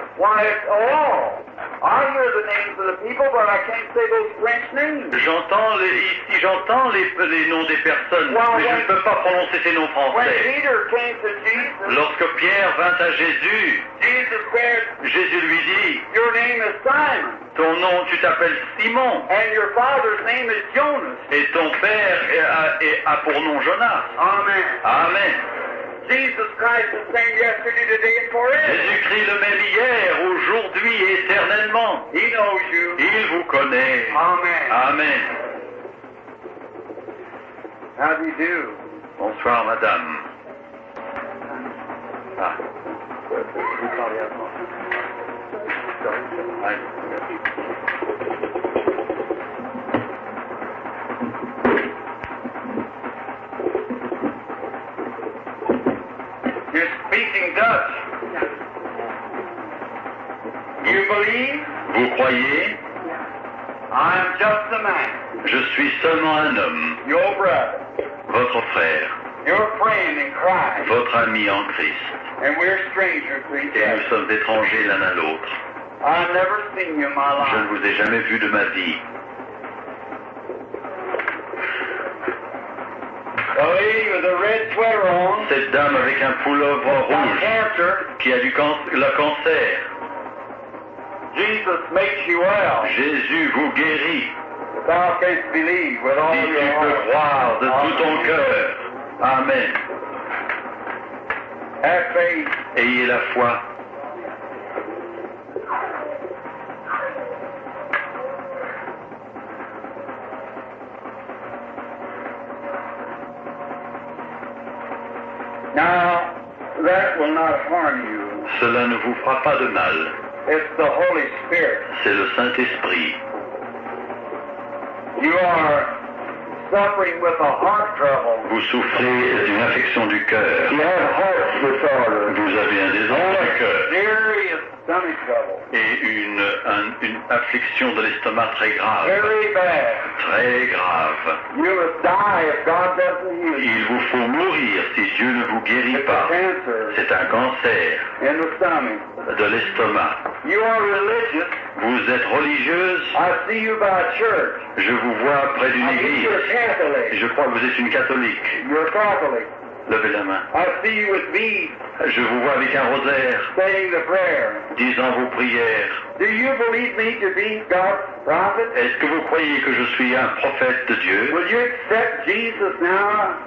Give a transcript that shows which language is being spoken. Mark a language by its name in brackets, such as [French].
[English] Why, I hear the names of the people, but I can't say those French names. [French] j'entends les noms des personnes, mais je ne peux pas prononcer ces noms [English] When [French] français. [English] Peter came to Jesus, [French] Lorsque Pierre vint à Jésus, [English] Jesus said, [French] Jésus lui dit, [English] your name is Simon, [French] ton nom, tu t'appelles Simon, [English] and your father's name is Jonas. [French] et ton père a pour nom Jonas. [English] Amen. [French] Amen. [English] Jesus Christ is the same yesterday, today, and forever. [French] Jésus-Christ le même hier, aujourd'hui et éternellement. [English] He knows you. [French] Il vous connaît. [English] Amen. [French] Amen. [English] How do you do? [French] Bonsoir, madame. Ah. Vous parlez allemand. [English] You're speaking Dutch. You believe? [French] Vous croyez? [English] I'm just a man. [French] Je suis seulement un homme, [English] Your brother. [French] votre frère, [English] Your friend in Christ. [French] votre ami en Christ. [English] And we're strangers to each [French] Et nous [English] other. [French] sommes étrangers l'un à l'autre. [English] I've never seen you in my [French] Je ne [English] life. [French] vous ai jamais vu de ma vie. [English] The lady with a red sweater on. [French] Cette dame avec un pullover [English] Got [French] rouge [English] cancer. [French] qui a le cancer. [English] Jesus makes you well. [French] Jésus vous guérit. [English] Thou canst believe with all [French] Si tu [English] your [French] peux [English] heart. [French] croire de tout ton cœur. Amen. [English] Have faith. [French] Ayez la foi. [English] Now, that will not harm you. [French] Cela ne vous fera pas de mal. [English] It's the Holy Spirit. [French] C'est le Saint-Esprit. [English] You are suffering with a heart trouble. [French] Vous souffrez d'une affection du cœur. [English] You have heart disorder. [French] Vous avez un désordre du cœur. [English] Serious stomach trouble. [French] et une affliction de l'estomac très grave. [English] Very bad. [French] Très grave. [English] You must die if God doesn't heal you. [French] Il vous faut mourir si Dieu ne vous guérit [English] It's a [French] pas. [English] cancer [French] C'est un cancer [English] in the stomach. [French] de l'estomac. [English] You are religious. [French] Vous êtes religieuse. [English] I see you by a church. [French] Je vous vois près d'une [English] I think [French] église. [English] you're a Catholic. [French] Je crois que vous êtes une catholique. [English] You're a Catholic. [French] Levez la main. [English] I see you with beads, [French] Je vous vois avec un rosaire, [English] saying the prayer. [French] disant vos prières. [English] Do you believe me to be God's prophet? [French] Est-ce que vous croyez que je suis un prophète de Dieu? [English] Will you accept Jesus now